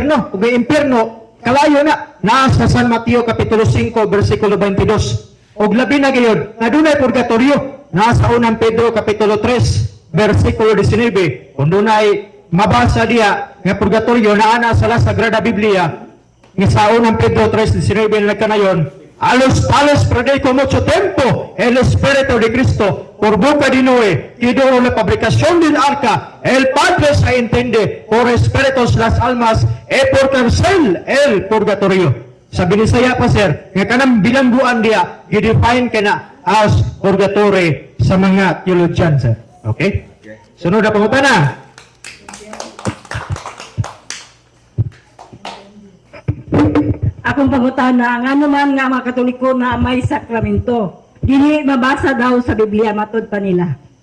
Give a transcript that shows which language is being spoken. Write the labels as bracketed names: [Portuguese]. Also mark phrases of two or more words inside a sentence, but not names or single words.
[Cebuano] Ug impierno kalayo na sa San Mateo kapitulo 5 bersikulo 22. Og labi na gayud, na dunay purgatorio nasa unang Pedro kapitulo 3 bersikulo 19. Kung dunay mabasa diya nga purgatorio naa na sa Sagrada Biblia nga sa unang Pedro 3:19 nagkanayon, [Spanish] a los tales predico mucho tiempo el Espíritu de Cristo por boca de Noé, que dio la fabricación del arca, el Padre se entiende por espíritus las almas e por cárcel el purgatorio. [Cebuano] Sa Binisaya pa sir, nga kanang bilangguan diya, i-define ka na as purgatory sa mga theologian sir. Okay? Sunod na pangutana. Akong pangutana, ang ano man nga mga Katoliko na may sakramento, dili mabasa daw sa Biblia, matod pa nila.